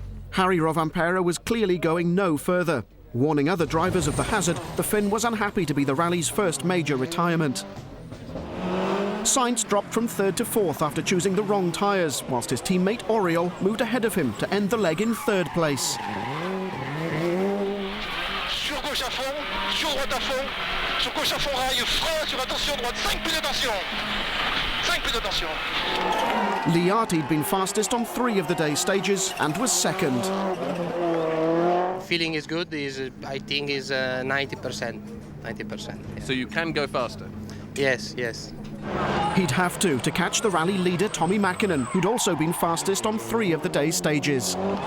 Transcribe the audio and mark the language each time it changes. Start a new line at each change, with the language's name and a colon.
English: Harry Rovanperä was clearly going no further. Warning other drivers of the hazard, the Finn was unhappy to be the rally's first major retirement. Sainz dropped from 3rd to 4th after choosing the wrong tyres, whilst his teammate Oriol moved ahead of him to end the leg in 3rd place.
French: Sur gauche à fond, sur droite à fond, sur gauche à fond rail, frein sur attention droite, 5 plus d'attention. 5 plus d'attention.
English: Liati'd been fastest on 3 of the day's stages and was 2nd. Feeling is good. I think is 90%. 90%. Yeah. So you can go faster? Yes, yes. He'd have to catch the rally leader Tommi Mäkinen, who'd also been fastest on 3 of the day's stages.